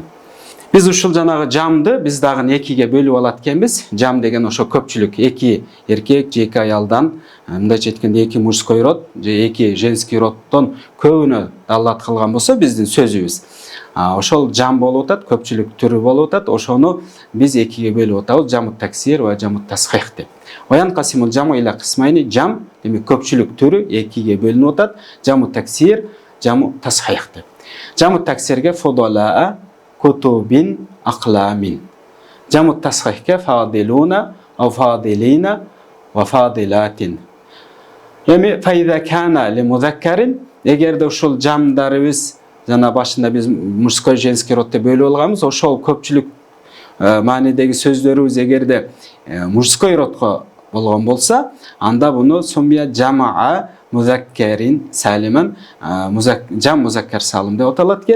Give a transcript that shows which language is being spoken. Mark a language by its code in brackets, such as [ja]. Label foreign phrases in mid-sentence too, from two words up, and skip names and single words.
[ky] Биз ушул жанагы жамды биз дагы экиге бөлүп алат экенбиз. Жам деген ошо көпчүлүк, эки эркек же эки аялдан, мындайча айтканда эки [ru] мужской род [ky] же эки [ru] женский роддон [ky] көбүнө даллат кылган болсо биздин сөзүбүз. Ошол жам болуп атат, көпчүлүк түрү болуп атат. Ошону биз экиге бөлүп атабыз, [ar] جمع تكسير وجمع تصحيح деп. وينقسم الجمع إلى قسمين, [ky] жам демек көпчүлүк түрү экиге бөлүнүп атат. [ar] جمع تكسير، جمع تصحيح деп. Жаму таксирге فضلاء كتب أقلام. جمع تصحيح فاضلون أو فاضلين وفاضلات. [ky] Эми [ar] فإذا كان لمذكر, [ky] эгерде ушул жамдарыбыз жана башында биз [ru] мужской женский род [ky] деп бөлүп алганбыз, ошол көпчүлүк маанидеги сөздөрүбүз эгерде [ru] мужской родко [ky] болгон болсо, анда буну [ar] سمي جمع مذكر سالما, جمع مذكر سالم [ky] деп аталат экен.